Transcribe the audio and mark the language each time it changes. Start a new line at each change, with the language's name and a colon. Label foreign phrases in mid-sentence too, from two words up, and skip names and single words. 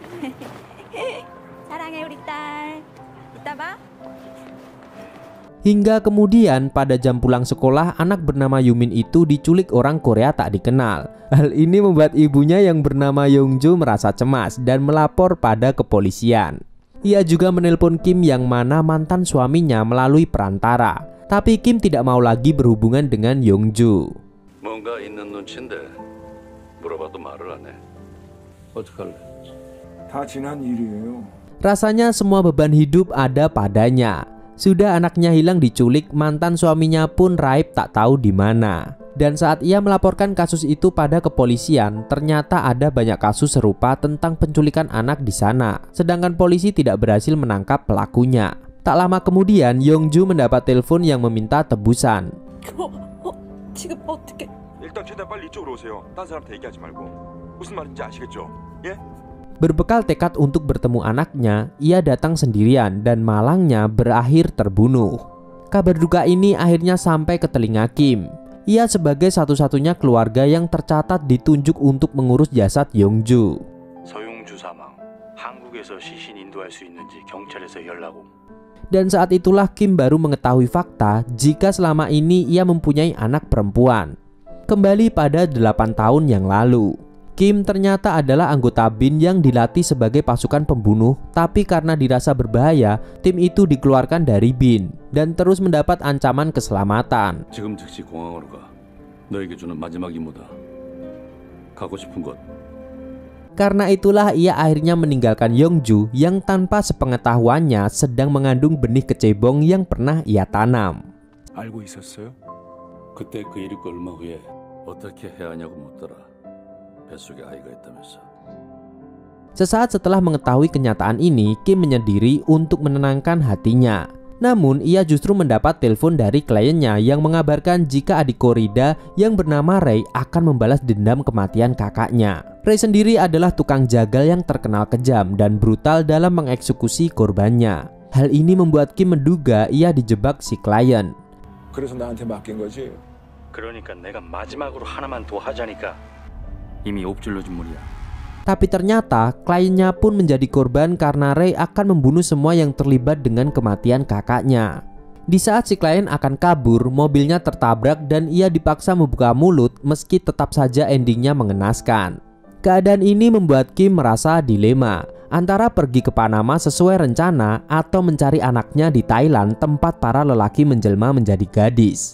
Indonesian: Hingga kemudian pada jam pulang sekolah, anak bernama Yumin itu diculik orang Korea tak dikenal. Hal ini membuat ibunya yang bernama Yongju merasa cemas dan melapor pada kepolisian. Ia juga menelpon Kim yang mana mantan suaminya melalui perantara. Tapi Kim tidak mau lagi berhubungan dengan Yongju.
Korean: 뭔가 있는 눈치인데 물어봐도 말을 안 해. 어떡할래? 다 지난 일이에요.
Indonesian: Rasanya semua beban hidup ada padanya. Sudah anaknya hilang diculik, mantan suaminya pun raib tak tahu di mana. Dan saat ia melaporkan kasus itu pada kepolisian, ternyata ada banyak kasus serupa tentang penculikan anak di sana. Sedangkan polisi tidak berhasil menangkap pelakunya. Tak lama kemudian, Yongju mendapat telepon yang meminta tebusan.
Korean: 지금 어떻게? 일단 최대한 빨리 이쪽으로 오세요. 딴 사람한테 얘기하지 말고. 무슨 말인지 아시겠죠? 예?
Indonesian: Berbekal tekad untuk bertemu anaknya, ia datang sendirian dan malangnya berakhir terbunuh. Kabar duka ini akhirnya sampai ke telinga Kim. Ia sebagai satu-satunya keluarga yang tercatat ditunjuk untuk mengurus jasad Yongju.
Korean: 서용주 사망. 한국에서 시신 인도할 수 있는지 경찰에서 연락 옴.
Indonesian: Dan saat itulah Kim baru mengetahui fakta jika selama ini ia mempunyai anak perempuan. Kembali pada 8 tahun yang lalu. Kim ternyata adalah anggota BIN yang dilatih sebagai pasukan pembunuh, tapi karena dirasa berbahaya, tim itu dikeluarkan dari BIN dan terus mendapat ancaman keselamatan.
Korean: 지금 즉시 공항으로 가. 너에게 주는 마지막 임무다. 가고 싶은 곳.
Indonesian: Karena itulah ia akhirnya meninggalkan Yongju yang tanpa sepengetahuannya sedang mengandung benih kecebong yang pernah ia tanam.
Korean: 알고 있었어요? 그때 그 일이 얼마 후에 어떻게 해야 하냐고 묻더라. 뱃속에 아이가 있다면서.
Indonesian: Sesaat setelah mengetahui kenyataan ini, Kim menyendiri untuk menenangkan hatinya. Namun, ia justru mendapat telepon dari kliennya yang mengabarkan jika adik Korida yang bernama Ray akan membalas dendam kematian kakaknya. Ray sendiri adalah tukang jagal yang terkenal kejam dan brutal dalam mengeksekusi korbannya. Hal ini membuat Kim menduga ia dijebak si klien.
Korean: 그래서 나한테 맡긴 거지. 그러니까 내가 마지막으로 하나만 더 하자니까. 이미 옵질러 준 물이야.
Indonesian: Tapi ternyata kliennya pun menjadi korban karena Ray akan membunuh semua yang terlibat dengan kematian kakaknya. Di saat si klien akan kabur, mobilnya tertabrak dan ia dipaksa membuka mulut meski tetap saja endingnya mengenaskan. Keadaan ini membuat Kim merasa dilema antara pergi ke Panama sesuai rencana atau mencari anaknya di Thailand tempat para lelaki menjelma menjadi gadis.